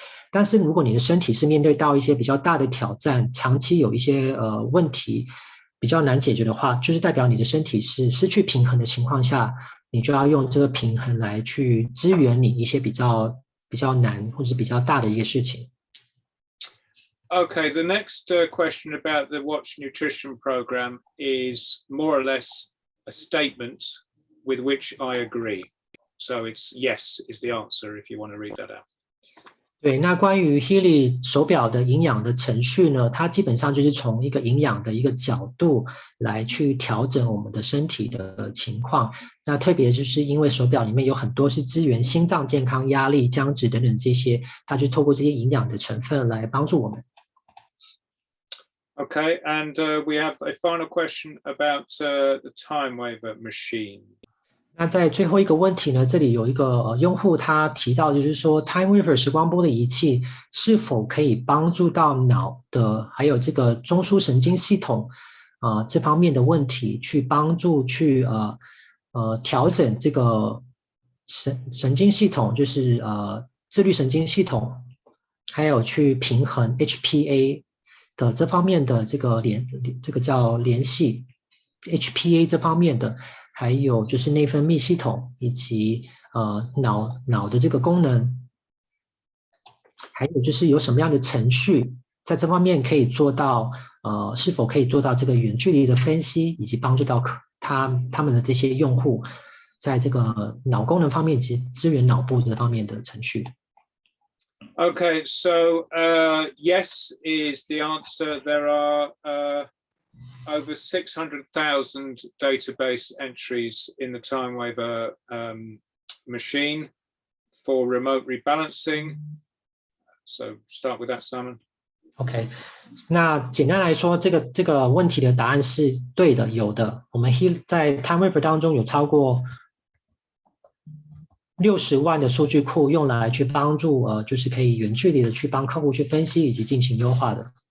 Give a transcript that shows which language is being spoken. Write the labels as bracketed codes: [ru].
[zh] 但是如果你的身体是面对到一些比较大的挑战，长期有一些问题比较难解决的话，就是代表你的身体是失去平衡的情况下，你就要用这个平衡来去支援你一些比较难或者比较大的一个事情。 [en] Okay, the next question about the Watch Nutrition program is more or less a statement with which I agree. So it's yes is the answer if you want to read that out. [zh] 对，那关于 healy 手表的营养的程序呢，它基本上就是从一个营养的一个角度来去调整我们的身体的情况。那特别就是因为手表里面有很多是支援心脏健康、压力、僵直等等这些，它就透过这些营养的成分来帮助我们。 [en] Okay, and we have a final question about the Timewaver machine. [zh] 那在最后一个问题呢，这里有一个用户他提到，就是说 Timewaver 时光波的仪器是否可以帮助到脑的，还有这个中枢神经系统这方面的问题，去帮助去调整这个神经系统，就是自律神经系统，还有去平衡 HPA 的这方面的这个叫联系 HPA 这方面的。还有就是内分泌系统以及脑的这个功能，还有就是有什么样的程序在这方面可以做到是否可以做到这个远距离的分析，以及帮助到他们的这些用户在这个脑功能方面以及支援脑部这方面的程序。 [en] Okay, so yes is the answer. There are over 600,000 database entries in the Timewaver machine for remote rebalancing. So start with that, Simon. [zh] OK, 那简单来说，这个问题的答案是对的，有的。我们在 Timewaver 当中有超过60万的数据库用来去帮助就是可以远距离的去帮客户去分析以及进行优化的。